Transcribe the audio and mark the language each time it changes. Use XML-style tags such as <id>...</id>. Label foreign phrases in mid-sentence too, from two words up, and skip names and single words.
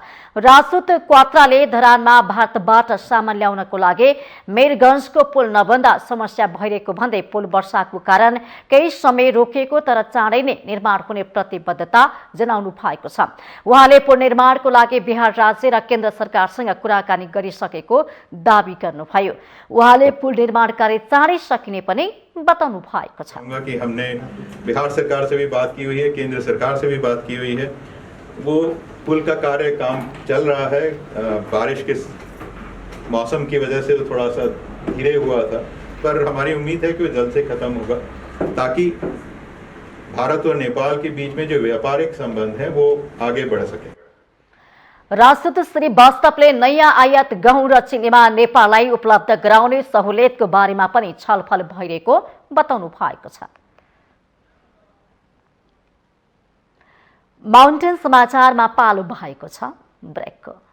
<ne>राजदूत क्वात्राले धरानमा भारतबाट सामान ल्याउनको लागि मेरगञ्जको पुल नबन्दा समस्या भइरहेको भन्दै पुल वर्षाको कारण केही समय रोकिएको तर चाँडै नै निर्माण हुने प्रतिबद्धता जनाउनु भएको छ। उहाँले पुल निर्माणको लागि बिहार राज्य र केन्द्र सरकारसँग कुराकानी गरिसकेको दावी गर्नुभयो। उहाँले पुल निर्माण कार्य चाँडै सकिने पनि बताउनु भएको छ।</ne> <hi>कि हमने बिहार सरकार से भी बात की हुई है, केंद्र सरकार से भी बात की हुई है। वो पुल का कार्य काम चल रहा है। बारिश के मौसम की वजह से वो थोड़ा सा धीरे हुआ था, पर हमारी उम्मीद है कि वो जल्द से खत्म होगा ताकि भारत और नेपाल के बीच में जो व्यापारिक संबंध है वो आगे बढ़ सके।</hi> <ne>राजदूत श्री वास्तवले नयाँ आयात गहुँ र चिनीमा नेपाललाई उपलब्ध गराउने सहुलियतको बारेमा पनि छलफल भइरहेको बताउनु भएको छ। माउन्टेन समाचारमा पालो भएको छ ब्रेकको।</ne>